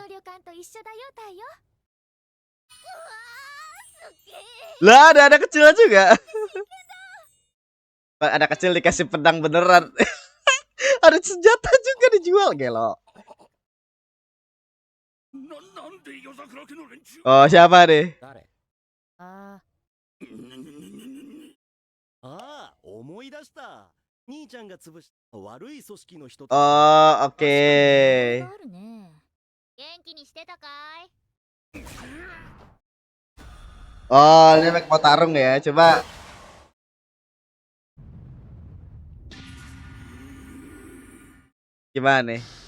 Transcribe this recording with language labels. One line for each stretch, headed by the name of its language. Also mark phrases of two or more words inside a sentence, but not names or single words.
Indonesian: Lah, ada kecilnya juga. Ada kecil dikasih pedang beneran. Ada senjata juga dijual, gelo. Oh, siapa nih?
Japanese: ああ、思い出した。兄ちゃんが潰した悪い組織の人。
Indonesian: Oh, oke. Oh, ini mau tarung ya. Coba. Gimana nih?